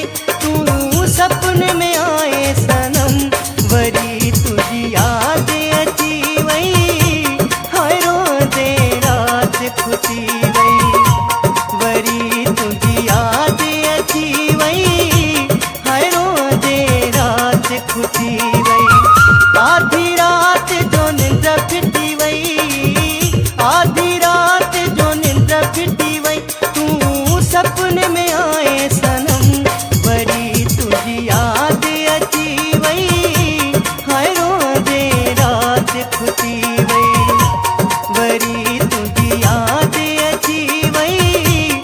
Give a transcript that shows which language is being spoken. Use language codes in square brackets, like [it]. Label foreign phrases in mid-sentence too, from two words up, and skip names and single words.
[hi] तू सपने में आए सनम, [sd] वरी तुझी याद अची वई। हाय रोंदे रात खुटी वई, वरी तुझी याद अची वई। हाय रोंदे रात खुटी वई। आधी रात जो निंद्र फिटी वई, आधी रात जो निंद्र फिटी वई। [hi] तू सपने में आए सनम, [sd] वरी तुझी याद अची वई। हाय रोंदे रात खुटी वई, वरी तुझी याद अची वई।